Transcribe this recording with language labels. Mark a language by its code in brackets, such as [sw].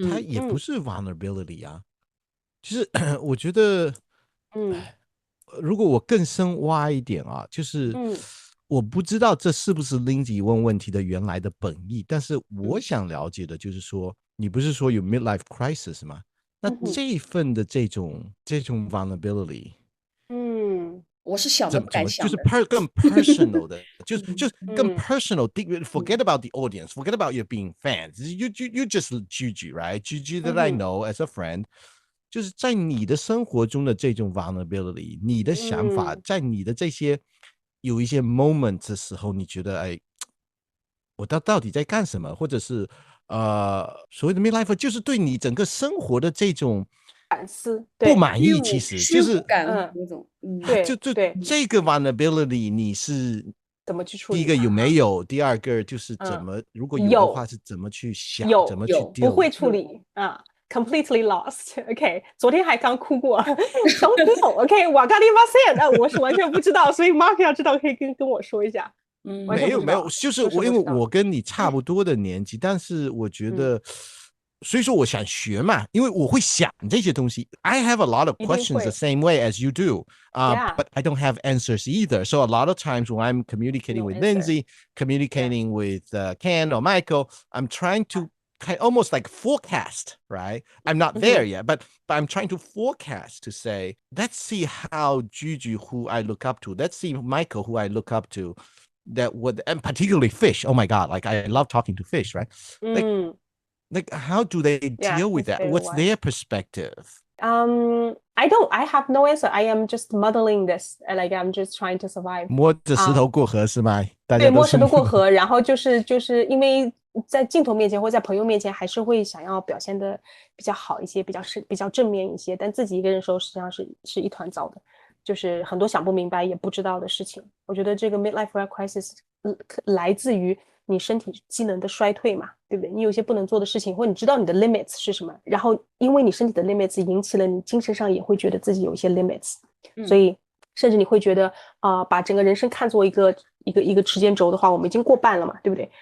[zh] 它也不是 vulnerability 啊，就是我觉得如果我更深挖一点啊，就是我不知道这是不是 Lindsay 问问题的原来的本意，但是我想了解的就是说，你不是说有 midlife crisis 吗？那这一份的这种 vulnerability，我是想都不敢想的，就是更 personal 的，就是更 personal。 [en] Forget about the audience, forget about you being fans. You just JUJU, right? JUJU that I know as a friend. [zh] 就是在你的生活中的这种 vulnerability， 你的想法，在你的这些有一些 moments 的时候，你觉得哎，我到底在干什么？或者是所谓的 midlife 就是对你整个生活的这种反思不满意，其实就是那种就这个 vulnerability 你是怎么去处理？第一个有没有？第二个就是怎么如果有的话是怎么去想？怎么去不会处理 [en] completely lost. [zh] OK， 昨天还刚哭过， [en] don't know. OK， [zh] 我刚发现，我是完全不知道，所以 Mark 要知道可以跟我说一下。没有，就是因为我跟你差不多的年纪，但是我觉得，所以说我想学嘛，因为我会想这些东西。 [en] I have a lot of questions the same way as you do, but I don't have answers either. So a lot of times when I'm communicating with Lindsay, communicating with Ken or Michael, I'm trying to almost like forecast, right? I'm not there yet, but I'm trying to forecast to say, let's see how JUJU, who I look up to, let's see Michael, who I look up to, that would, and particularly fish. Oh my God, like I love talking to fish, right? Like how do they deal with that? What's their perspective? I have no answer. I am just modeling this, like I'm just trying to survive. [zh] 摸着石头过河是吗？对，摸石头过河，然后就是因为在镜头面前或在朋友面前，还是会想要表现的比较好一些，比较正面一些，但自己一个人的时候，实际上是一团糟的，就是很多想不明白也不知道的事情。我觉得这个 midlife crisis 来自于你身体机能的衰退嘛，对不对？你有些不能做的事情，或你知道你的 limits 是什么，然后因为你身体的 limits 引起了你精神上也会觉得自己有一些 limits，所以甚至你会觉得把整个人生看作一个时间轴的话，我们已经过半了嘛，对不对？